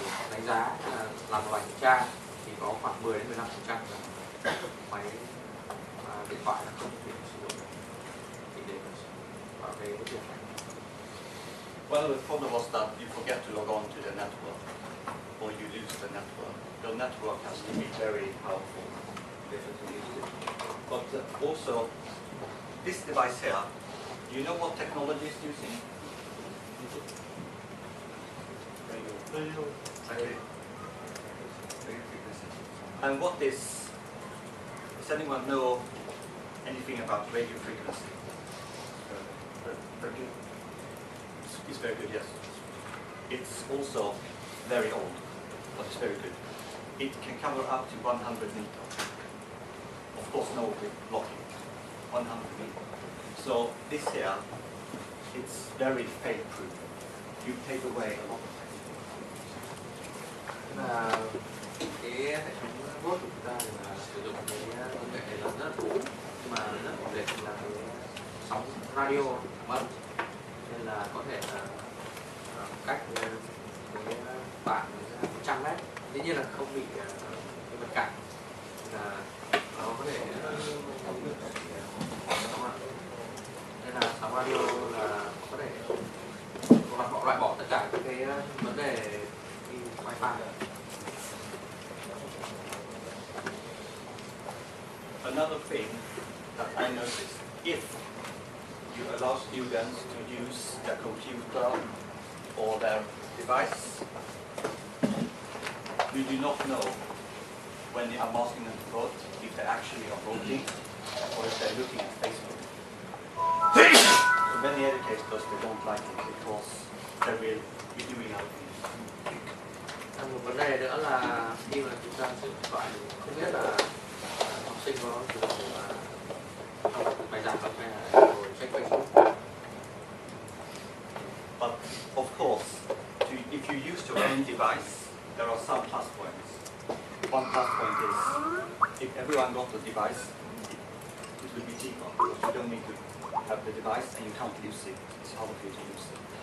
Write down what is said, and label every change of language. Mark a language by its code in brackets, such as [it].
[vi] đánh giá là làm một bài kiểm tra thì có khoảng 10 đến 15% là máy điện thoại là không thể sử dụng được, thì để bảo vệ cái việc này. [en] Well, the problem was that you forget to log on to the network, or you lose the network. The network has to be very powerful to use it. But also, this device here, do you know what technology is using? Radio frequency. And what is anyone know anything about radio frequency? Very good. It's very good, yes. It's also very old, but it's very good. It can cover up to 100 meters. Of course, no with blocking. 100 meters. So this here, it's very fail-proof. You take away a lot of pain. [vi] Là cái hệ thống vote của chúng ta là sử dụng cái công nghệ này là rất là cũ, nhưng mà rất ổn định là cái sóng radio mất, nên là có thể là cách cái bạn 100 mét, dĩ nhiên là không bị cái vật cản, là nó có thể nên là sóng radio là có thể loại bỏ tất cả các cái vấn đề đi wifi. [en] Another thing that I noticed, if you allow students to use their computer or their device, you do not know when they are asking them to vote if they actually are voting or if they're looking at Facebook. So many educators, they don't like it because they will be doing other things. [vi] Một vấn đề nữa là khi mà chúng ta sử dụng điện thoại không biết là học sinh có sử dụng học bài giảng không hay là ngồi check Facebook. [en] But of course, if you use your own device, there are some plus points. One plus point is if everyone got a device, it will be cheaper because you don't need to have the device and you can't use it. It's hard for you to use it.